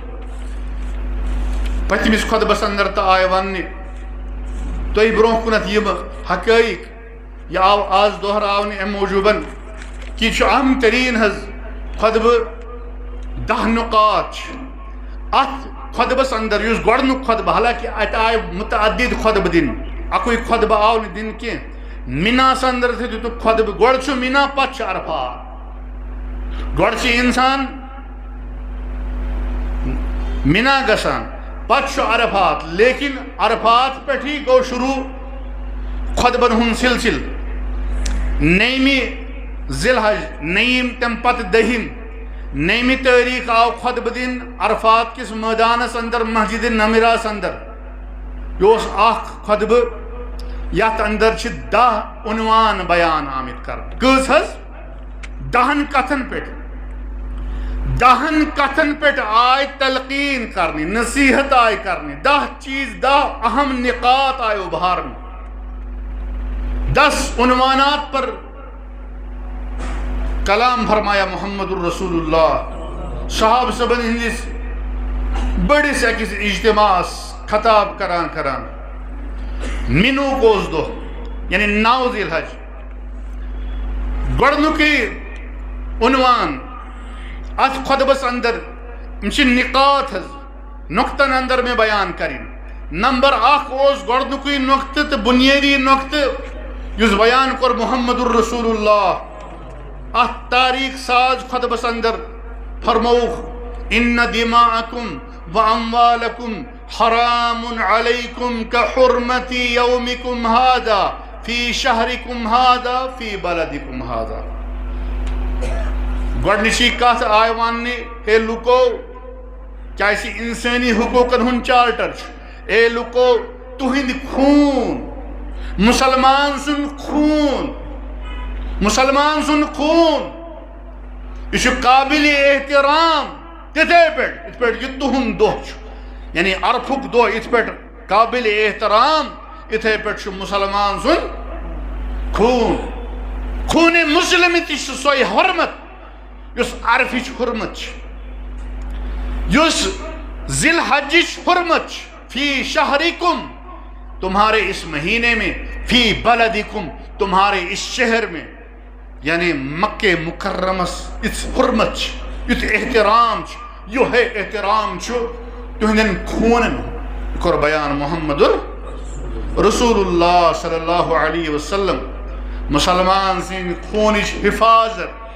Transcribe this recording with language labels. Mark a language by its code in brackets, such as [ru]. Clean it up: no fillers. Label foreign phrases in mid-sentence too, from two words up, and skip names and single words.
[ks] پتمس خطبس اندر تو آئے ون تھی برہ کنت یم حقائق، یہ آو آز دہراؤن ام موجوباً کہ یہ اہم ترین حض خطبہ 10 نقاط ات خطبس اندر، اس گۄڈنیُک خطبہ، حالانکہ ات آئے متعدد خطبہ دن، اکوئی خطبہ آو نہ دن کی، مناس اندر تھے تو خطبہ گۄڈ چھُ مینا پتہ چھُ عرفات، گۄڈ چھُ انسان منا گژھان پتہ چھُ عرفات، لیکن عرفات پہ ہی گو شروع خطبن ہن سلسل۔ 9 ذی الحج، 9 تم پتہ 10 9 تاریخ آو خطبہ دن عرفات کس میدانس اندر، مسجد نمراس اندر۔ یہ اخ خطبہ یت اندر 10 عنوان بیان آمت کر، کس حض 10 کتن پہ، 10 کتن پہ آئے تلقین کرنی، نصیحت آئے کرنی، 10 چیز، 10 اہم نقاط آئے ابھارنی، [ur] 10 عنوانات پر کلام فرمایا [ks] محمد الرسول اللہ صحاب صبن ہندس بڑس اکس اجتماع خطاب کران منو کوز دو یعنی 9 ذی الحج، گۄڈنیُکُے عنوان ات خطبس اندر نقاط حض نقطن اندر [ur] میں بیان کریں۔ [ks] نمبر 1 اس گۄڈنیُکُے نقطہ تو بنیادی نقطہ یس بیان کور محمد الرسول اللہ ات تاریخ ساز خطبس اندر فرموخ [ar] ان دماءکم و اموالکم حرام علیکم كحرمت یومکم هذا فی شہرکم هذا فی بلدکم هذا۔ [ks] گۄڈنچی کتھ آئے واننے، اے لوکو کیا اسی انسانی حقوقن ہن چارٹر، اے لوکو تہند خون، مسلمان سن خون، مسلمان سن خون، یہ قابل احترام، تتھے پہ یہ تہند دہ یعنی عرفک دہ ات پہ قابل احترام اتھے پہ مسلمان سن خون مسلم تہ سوئی حرمت یس عرفچ حرمت یس ذی الحجچ حرمت [ar] فی شہرکم [ur] تمہارے اس مہینے میں [ar] فی بلدکم [ur] تمہارے اس شہر میں [ks] یعنی مکہ مکرمس اس حرمت یت احترام یہ احترام تہندن خونن کر بیان محمد رسول اللہ [ar] صلی اللہ علیہ وسلم [ks] مسلمان سن خونچ حفاظت